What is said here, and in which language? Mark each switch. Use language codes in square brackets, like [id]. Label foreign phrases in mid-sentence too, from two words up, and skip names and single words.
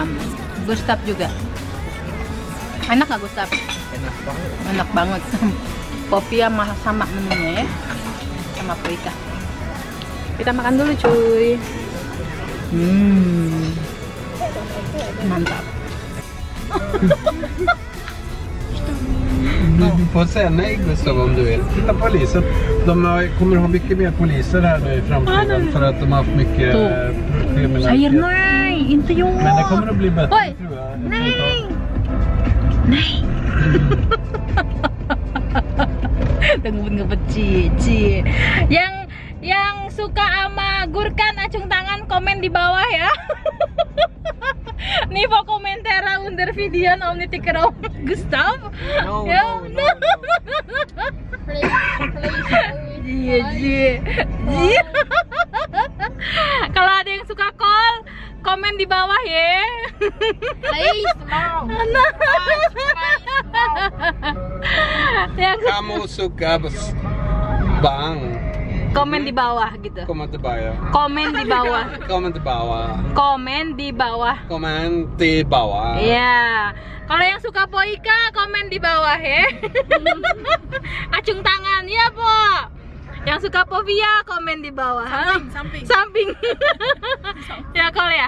[id] Gustaf juga. Enak gak Gustaf? Enak banget. Enak banget. Popia malah sama menunya ya. Sama poika. Kita makan dulu cuy. Mantap. [sv] Du får säga nej Gustav om du vill. Titta polisen. Kommer ha mycket mer poliser här nu i framtiden för att de har haft mycket kriminalitet. Säger nej, inte jag. Men det kommer att bli bättre Oj. tror jag. Nej. Nej. [id] Ngebet cie. Yang suka sama Gurkan acung tangan komen di bawah ya. Nih mau komentar [sv] under video om ni tycker om Gustav. [en] No, [id] Ya. [en] no. [id] Cie. Kalau ada yang suka call, komen di bawah ya. [en] Please, no. [id] Yang Kamu suka bang. komen di bawah gitu. [sv] Kommer till bawah. [id] Komen di bawah. [sv] Kommer till bawah. [id] Komen di bawah. Komen till bawah. Iya. Kalau yang suka Poika komen di bawah ya. Acung tangan ya, Po. Yang suka Povia komen di bawah. Samping. Ya, Kol ya.